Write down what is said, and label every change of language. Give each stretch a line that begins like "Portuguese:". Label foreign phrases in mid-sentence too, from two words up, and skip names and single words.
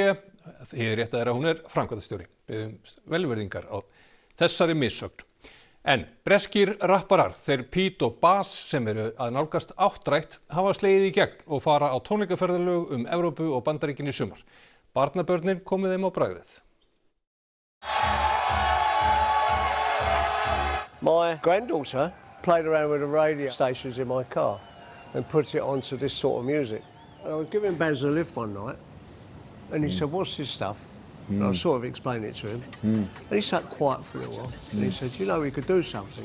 Icelandic: Hið rétta að hún er framkvæmdastjóri. Biðjumst velvirðingar á þessari missögn. En breskir rapparar, þeir Pete og Bas sem eru að nálgast áttrætt, hafa slegið í gegn og fara á tónleikaferðalög Evrópu og Bandaríkin í sumar. Barnabörnin komið þeim á bragðið.
English: My granddaughter played around with the radio stations in my car and put it onto this sort of music. I was giving Baz a lift one night and he said, "What's this stuff?" And I sort of explained it to him. And he sat quiet for a little while and he said, "You know, we could do something."